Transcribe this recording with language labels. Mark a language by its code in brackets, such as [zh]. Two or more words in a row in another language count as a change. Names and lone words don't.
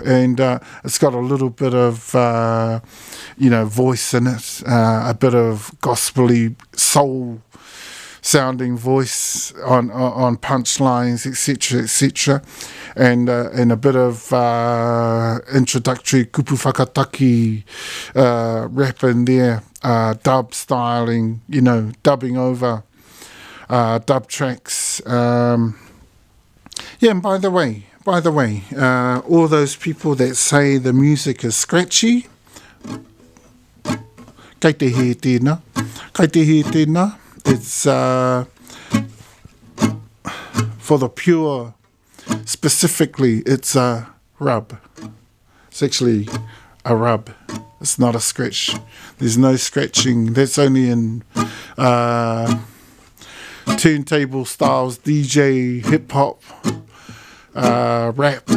[en] And it's got a little bit of, voice in it, a bit of gospel-y soul sounding voice on punchlines, etc., and a bit of introductory [mi] kupu whakataki [en] rap in there, dub styling, dubbing over dub tracks, Yeah, and by the way, all those people that say the music is scratchy, [mi] kei te he tēnā. Kei te he tēnā, [en] it's for the pure, specifically, it's a rub. It's actually a rub. It's not a scratch. There's no scratching. That's only in turntable styles, DJ, hip-hop, rap.